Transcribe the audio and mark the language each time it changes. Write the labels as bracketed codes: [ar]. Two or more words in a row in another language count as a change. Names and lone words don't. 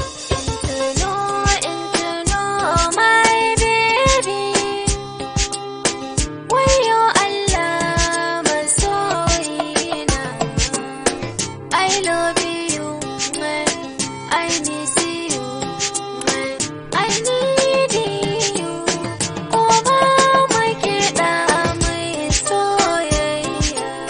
[en] Intuno, intuno, my baby. [ha] Wayyo Allah, masoyina. [en] I love you, I miss you, I need you. [ha] Ko ba mu kiɗa mai soyayya.